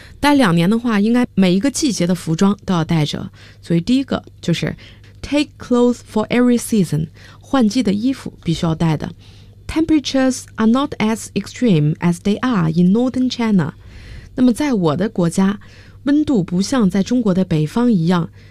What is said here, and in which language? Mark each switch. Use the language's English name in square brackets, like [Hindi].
[Chinese] 待两年的话，应该每一个季节的服装都要带着。 [English] 所以第一个就是 take clothes for every season. [Chinese] 换季的衣服必须要带的。 [English] Temperatures are not as extreme as they are in northern China. [Chinese] 那么在我的国家，温度不像在中国的北方一样。